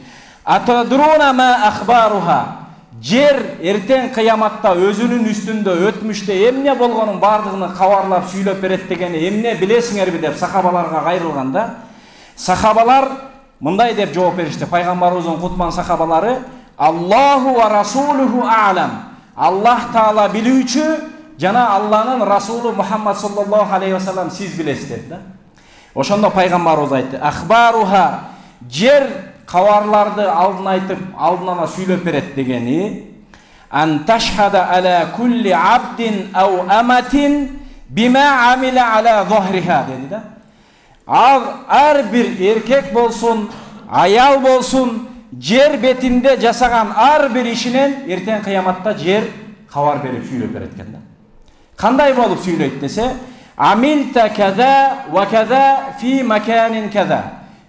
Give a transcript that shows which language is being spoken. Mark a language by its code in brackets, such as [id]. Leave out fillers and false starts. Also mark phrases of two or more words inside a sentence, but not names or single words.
[ar] أتدرون ما أخبارها. [ky] Жер эртең кыяматта өзүнүн үстүндө өтмүштө эмне болгонун бардыгын кабарлап сүйлөп берет дегени эмне билесиңерби деп сахабаларга кайрылган да. Сахабалар мындай деп жооп беришти. Пайгамбарыбыздын кутман сахабалары: [ar] الله ورسوله أعلم. [ky] Аллах Таала билүүчү, жана Алланын расулу Мухаммад [ar] صلى الله عليه وسلم [ky] сиз билесиз деп да. Ошондо пайгамбарыбыз айтты: Ахбаруха. Жер кабарларды алдын айтып, алдын ала сүйлөп берет дегени [ar] أن تشهد على كل عبد أو أمة بما عمل على ظهرها [ky] деди да. Ар бир эркек болсун, аял болсун, жер бетинде жасаган ар бир ишинен эртең кыяматта жер кабар берип сүйлөп берет экен да. Кандай болуп сүйлөйт десе, [ar] عملت كذا وكذا في مكان كذا.